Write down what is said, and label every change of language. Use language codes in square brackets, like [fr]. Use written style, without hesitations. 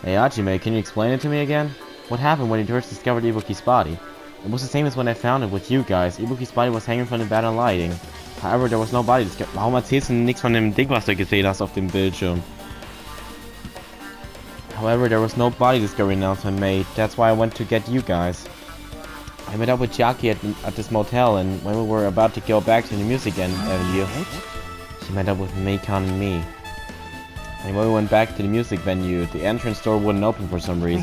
[en] Hey Hajime, can you explain it to me again? What happened when you first discovered Ibuki's body? It was the same as when I found it with you guys. Ibuki's body was hanging from the bed on lighting. However, there was no body discovered. [de] Warum erzählst du nichts von dem Ding, was du gesehen hast auf dem Bildschirm? [en] However, there was no body discovery announcement made. That's why I went to get you guys. I met up with Jackie at this motel, and when we were about to go back to the music venue, she met up with Meikon and me. And when we went back to the music venue, the entrance door wouldn't open for some reason.